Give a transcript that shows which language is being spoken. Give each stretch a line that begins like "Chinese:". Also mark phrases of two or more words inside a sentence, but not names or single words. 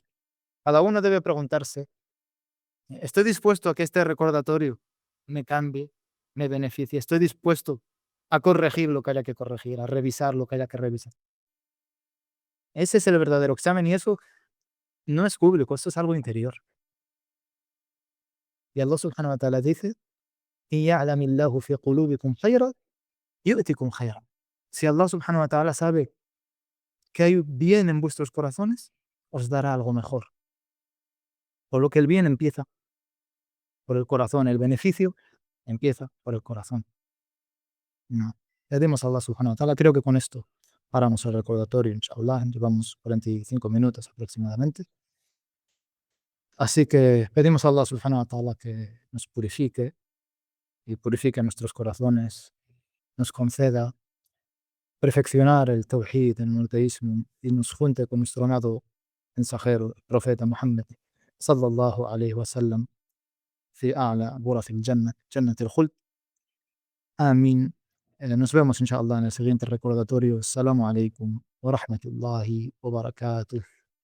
Spanish: Cada uno debe preguntarse, ¿estoy dispuesto a que este recordatorio me cambie, me beneficie. Estoy dispuesto a corregir lo que haya que corregir, a revisar lo que haya que revisar. Ese es el verdadero examen y eso no es público, eso es algo interior. Y
Arabic: الله سبحانه وتعالى
Spanish: dice:
Arabic: "إن يعلم الله في قلوبكم خيرا يؤتكم خيرا".
Spanish: Si
Arabic: الله سبحانه وتعالى
Spanish: sabe que hay bien en vuestros corazones, os dará algo mejor. Por lo que el bien empieza por el corazón, el beneficio empieza por el corazón. No. Pedimos a
Arabic: الله سبحانه وتعالى.
Spanish: Creo que con esto paramos el recordatorio, inshallah. Llevamos 45 minutos aproximadamente. Así que pedimos a
Arabic: الله سبحانه وتعالى
Spanish: que nos purifique y purifique nuestros corazones, nos conceda perfeccionar el tawhid, el monoteísmo y nos junte con nuestro amado mensajero, el profeta Muhammad
Arabic: صلى الله عليه وسلم في أعلى غرف الجنة, جنة الخلد. آمين.
Spanish: Nos vemos inshallah en el siguiente recordatorio.
Arabic: السلام عليكم ورحمة الله وبركاته.